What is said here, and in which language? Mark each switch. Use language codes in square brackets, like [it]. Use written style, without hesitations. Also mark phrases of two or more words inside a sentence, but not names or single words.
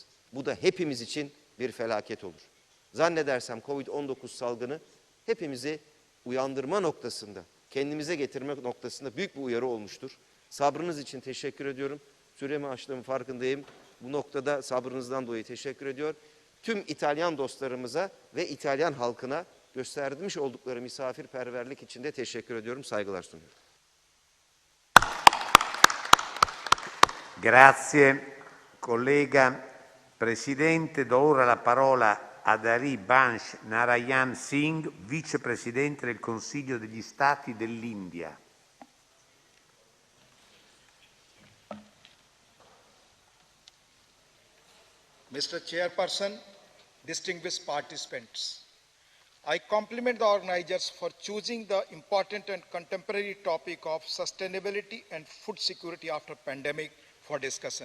[tr] Bu da hepimiz için bir felaket olur. Zannedersem Covid-19 salgını hepimizi uyandırma noktasında, kendimize getirme noktasında büyük bir uyarı olmuştur. Sabrınız için teşekkür ediyorum. Süremi aştığımın farkındayım. Bu noktada sabrınızdan dolayı teşekkür ediyor. Tüm İtalyan dostlarımıza ve İtalyan halkına göstermiş oldukları misafirperverlik için de teşekkür ediyorum. Saygılar sunuyorum. [it] Grazie, collega Presidente. Do ora la parola ad Ari Bansh Narayan Singh, Vicepresidente del Consiglio degli Stati dell'India. [en] Mr. Chairperson, distinguished participants, I compliment the organizers for choosing the important and contemporary topic of sustainability and food security after pandemic for discussion.